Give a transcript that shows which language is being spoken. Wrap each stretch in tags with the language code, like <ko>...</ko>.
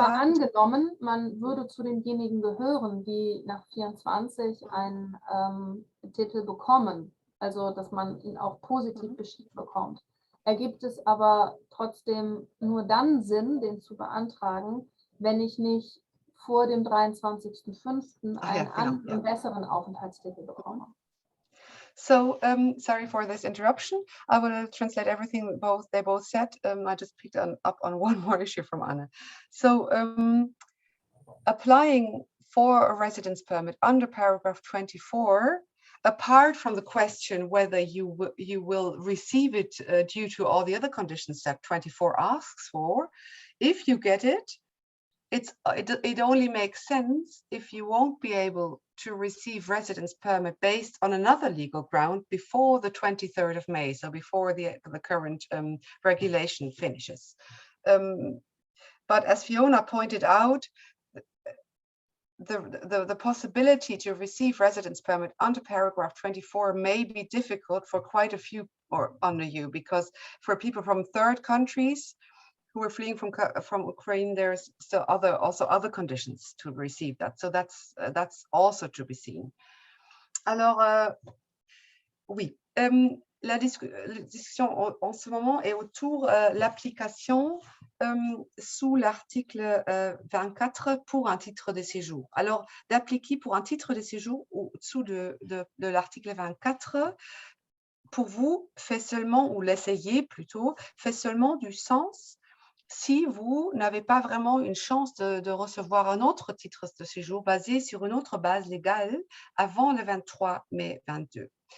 <de>angenommen, man würde zu denjenigen gehören, die nach 24 einen Titel bekommen, also dass man ihn auch positiv beschieden bekommt. Ergibt es aber trotzdem nur dann Sinn, den zu beantragen, wenn ich nicht vor dem 23.05. einen anderen, besseren Aufenthaltstitel bekomme.</de> <en>So, sorry for this interruption. I will translate everything they both said. I just picked up on one more issue from Anna. So, applying for a residence permit under paragraph 24, apart from the question whether you will receive it due to all the other conditions that 24 asks for, if you get it, it only makes sense if you won't be able to receive residence permit based on another legal ground before the 23rd of May, so before the current regulation finishes. But as Fiona pointed out, the possibility to receive residence permit under paragraph 24 may be difficult for quite a few under you, because for people from third countries who are fleeing from Ukraine, there's still also other conditions to receive that. So that's also to be seen.</en> <fr>Alors, oui, la discussion en ce moment est autour l'application sous l'article 24 pour un titre de séjour. Alors, d'appliquer pour un titre de séjour au-dessous de l'article 24, pour vous, fait seulement, ou l'essayer plutôt, fait seulement du sens si vous n'avez pas vraiment une chance de recevoir un autre titre de séjour basé sur une autre base légale avant le 23 mai 22.</fr>